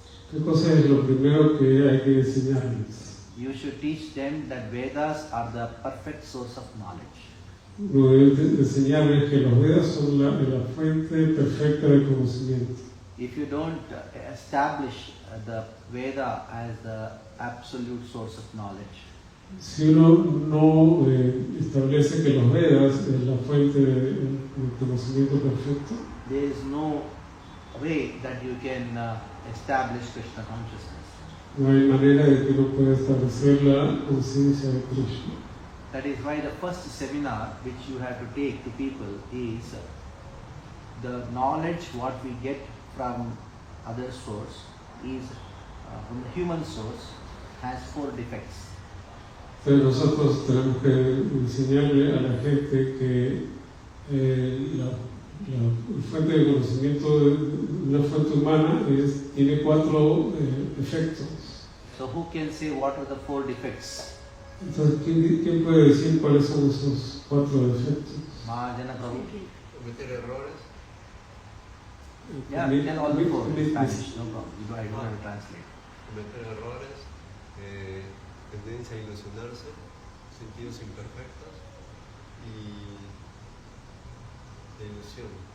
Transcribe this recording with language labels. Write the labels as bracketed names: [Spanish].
[Spanish] ¿qué cosa es lo primero que hay que enseñarles? [English] You should teach them that Vedas are the perfect source of knowledge. [Spanish] Uno debe enseñarles que los Vedas son la fuente perfecta de conocimiento. [English] If you don't establish the Veda as the absolute source of knowledge, [Spanish] Si uno no establece que los Vedas es la fuente de conocimiento perfecto, [English] there is no way that you can establish Krishna consciousness. [Spanish] no hay manera de que uno pueda establecer la conciencia de Krishna. [English] That is why the first seminar which you have to take to people is the knowledge what we get from other source is from the human source has 4 defects. [Spanish] Entonces nosotros tenemos que enseñarle a la gente que la fuente de conocimiento de una fuente humana tiene 4 efectos. [English] So who can say what are the 4 defects? [Spanish] Entonces, ¿quién puede decir cuáles son esos 4 defectos? [English] Mahajana Prabhu. [Spanish] Cometer errores. [English] Yeah, tell all the 4 in Spanish, no problem. I don't have to translate. [Spanish] Cometer errores, tendencia a ilusionarse, sentidos imperfectos y ilusión.